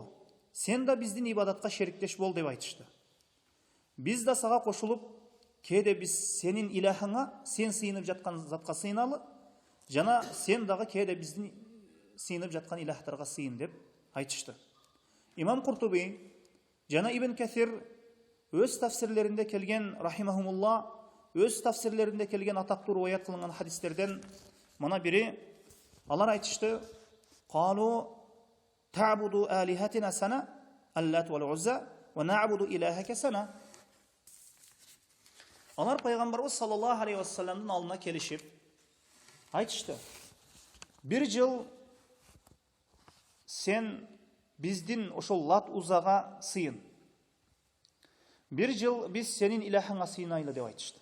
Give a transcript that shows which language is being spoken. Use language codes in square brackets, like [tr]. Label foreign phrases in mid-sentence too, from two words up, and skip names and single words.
[ky] Сен да биздин ибадатка шериктеш бол деп айтышты. Биз да сага кошулуп, кээде биз сенин илахыңа, сен сыйынып жаткан затка сыйыналы, жана сен дагы кээде биздин сыйынып жаткан илахтарга сыйын деп айтышты. Имам Куртуби жана Ибн Касир өз тафсирлеринде келген, рахимахумулла, өз тафсирлеринде келген атактуу риваят кылынган хадистерден мына бири, алар айтышты: [ar] قالوا تعبد آلهتنا سنة اللات والعزى ونعبد إلهك سنة. [ky] Алар пайгамбарыбыз [ar] صلى الله عليه وسلم [ky] алдына келишип айтышты: бир жыл сен биздин ошол Лат Узага сыйын, бир жыл биз сенин илахыңа сыйынайлы деп айтышты.